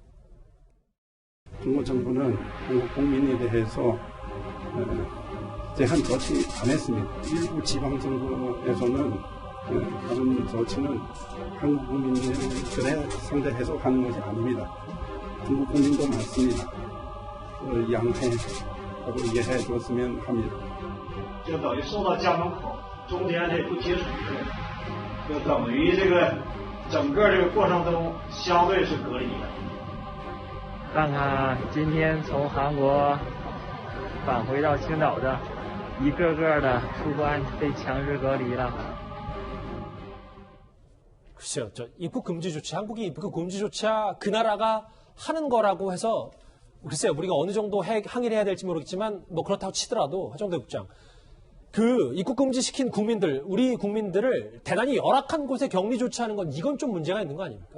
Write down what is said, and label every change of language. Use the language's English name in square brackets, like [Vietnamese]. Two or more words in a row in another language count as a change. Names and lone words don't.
[Korean] 중국 정부는 한국 국민에 대해서 제한 조치 안 했습니다. 일부 지방 정부에서는 그런 조치는 한국 국민들에 상대해서 하는 것이 아닙니다. 중국 국민도 많습니다. 양해하고 이해해 줬으면 합니다. [Chinese] 就等于送到家门口，中间这不接触就等于这个整个这个过程中相对是隔离的。看看今天从韩国返回到青岛的一个个的出关被强制隔离了。 [Korean] 글쎄요, 입국 금지 조치, 한국이 입국 금지 조치야 그 나라가 하는 거라고 해서, 글쎄요, 우리가 어느 정도 항의를 해야 될지 모르겠지만, 뭐 그렇다고 치더라도, 하정대 국장, 그 입국 금지시킨 국민들, 우리 국민들을 대단히 열악한 곳에 격리 조치하는 건 이건 좀 문제가 있는 거 아닙니까?